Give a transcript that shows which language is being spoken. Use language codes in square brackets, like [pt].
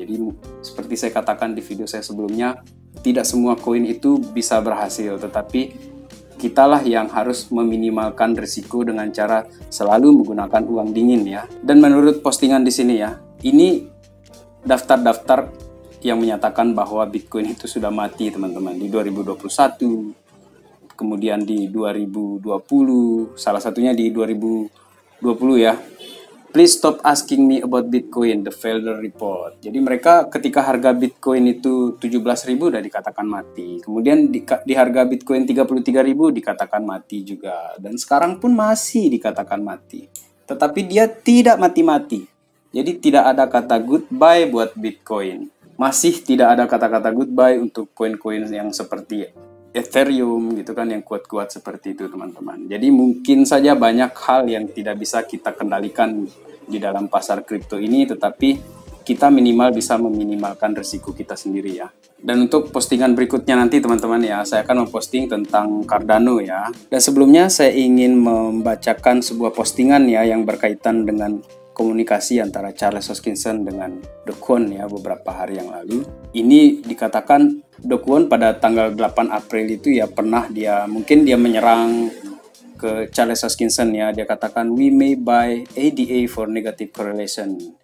[id] Jadi seperti saya katakan di video saya sebelumnya, tidak semua koin itu bisa berhasil, tetapi kitalah yang harus meminimalkan risiko dengan cara selalu menggunakan uang dingin ya. Dan menurut postingan di sini ya, ini daftar-daftar yang menyatakan bahwa Bitcoin itu sudah mati teman-teman di 2021, kemudian di 2020, salah satunya di 2020 ya. [en] Please stop asking me about Bitcoin, the failure report. [id] Jadi mereka ketika harga Bitcoin itu 17.000 udah dikatakan mati. Kemudian di harga Bitcoin 33.000 dikatakan mati juga. Dan sekarang pun masih dikatakan mati. Tetapi dia tidak mati-mati. Jadi tidak ada kata goodbye buat Bitcoin. Masih tidak ada kata-kata goodbye untuk koin-koin yang seperti Ethereum gitu kan, yang kuat-kuat seperti itu teman-teman. Jadi mungkin saja banyak hal yang tidak bisa kita kendalikan di dalam pasar kripto ini, tetapi kita minimal bisa meminimalkan risiko kita sendiri ya. Dan untuk postingan berikutnya nanti teman-teman ya, saya akan memposting tentang Cardano ya. Dan sebelumnya saya ingin membacakan sebuah postingan ya yang berkaitan dengan komunikasi antara Charles Hoskinson dengan Do Kwon ya beberapa hari yang lalu. Ini dikatakan Do Kwon pada tanggal 8 April itu ya pernah mungkin dia menyerang ke Charles Hoskinson ya. Dia katakan [en] we may buy ADA for negative correlation.